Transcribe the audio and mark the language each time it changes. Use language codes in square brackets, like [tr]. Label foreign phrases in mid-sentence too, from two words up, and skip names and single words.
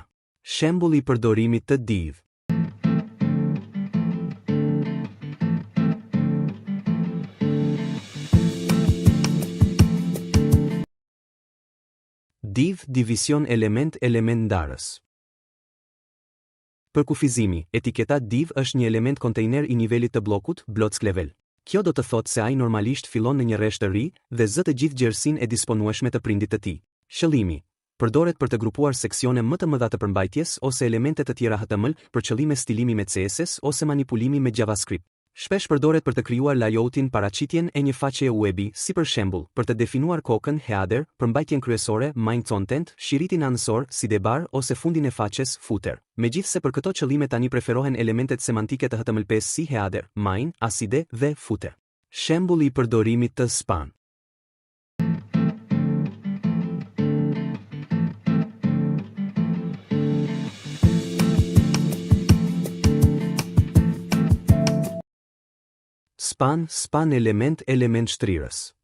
[sq] Shembull i përdorimit të div. Div, division element ndarës. Për kufizimi, etiketa div është një element kontejner i nivelit të bllokut, [en] block level. [sq] Kjo do të thotë se ai normalisht fillon në një rresht të ri dhe zë të gjithë gjerësinë e disponueshme të prindit të tij. Shëllimi. Përdoret për të grupuar seksione më të mëdha të përmbajtjes ose elemente të tjera HTML për qëllime stilimi me CSS ose manipulimi me JavaScript. Shpesh përdoret për të krijuar layoutin paraqitjen e një faqeje webi, si për shembull, për të definuar kokën header, përmbajtjen kryesore, [en] main content, [sq] shiritin anësor, sidebar ose fundin e faqes footer. Megjithse për këto qëllime tani preferohen elementet semantike të HTML5 si header, main, aside dhe footer. Shembull i përdorimit të span. Span element shtrirës.